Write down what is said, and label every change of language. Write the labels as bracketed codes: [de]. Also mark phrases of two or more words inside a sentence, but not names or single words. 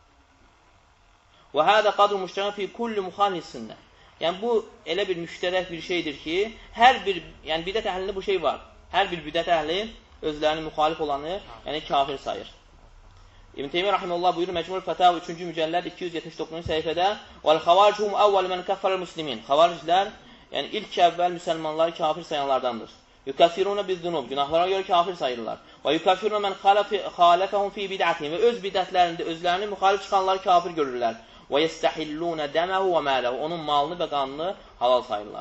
[ar] وهذا قدر مشترك في كل مخالف السنة. [az] Yəni, bu elə bir müştərək bir şeydir ki, yəni bidət əhlində bu şey var. Hər bir bidət əhli özlərini müxalif olanı, yəni kafir sayır. İbn Teymiyyə rahimehullah buyurur Məcmul Fətav 3-cü mücəlləd 279-cu səhifədə: [ar] "والخوارج أول من كفر المسلمين." [az] Xavariclər, yəni ilk əvvəl müsəlmanları kafir sayanlardandır. [ar] يكفرون بالذنوب, [az] günahlara görə kafir sayırlar. [ar] ويكفرون من خالفهم في بدعتهم, [az] və öz bidətlərində özlərini müxalif çıxanları kafir görürlər. [ar] ويستحلون دمه وماله, [az] onun malını və qanını halal sayırlar.